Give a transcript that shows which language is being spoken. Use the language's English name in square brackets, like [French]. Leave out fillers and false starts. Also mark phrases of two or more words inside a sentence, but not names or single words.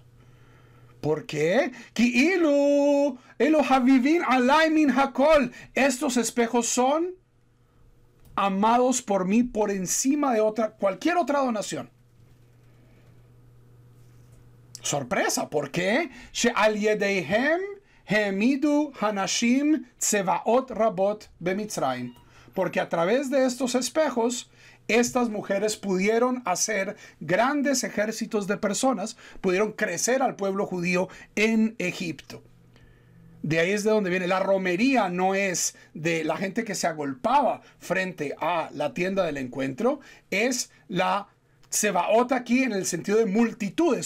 [Spanish] ¿Por qué? Estos espejos son amados por mí por encima de cualquier otra donación. Sorpresa, ¿por qué? [Hebrew] שעל ידיהם העמידו הנשים צבאות רבות במצרים. [Spanish] Porque a través de estos espejos, estas mujeres pudieron hacer grandes ejércitos de personas, pudieron crecer al pueblo judío en Egipto. De ahí es de donde viene la romería, no es de la gente que se agolpaba frente a la tienda del encuentro, es la Tsebaot aquí en el sentido de multitudes.